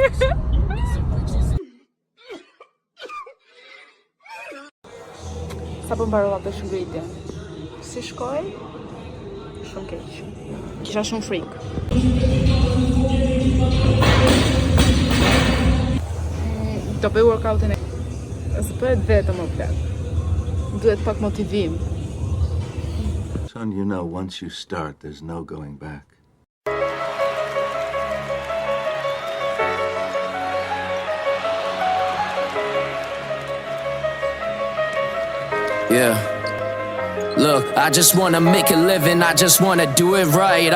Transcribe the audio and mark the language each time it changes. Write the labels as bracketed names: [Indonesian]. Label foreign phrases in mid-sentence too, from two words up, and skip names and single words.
[Albanian] Sa po mbarova peshngritje? Si shkoi? Shumë keq. Kisha shumë frikë. Do bëj workoutin e... Ose bëhet vetëm o plak. Duhet pak motivim. [English] Son, you know, once you start, there's no going back. Yeah. Look, I just wanna make a living, I just wanna do it right.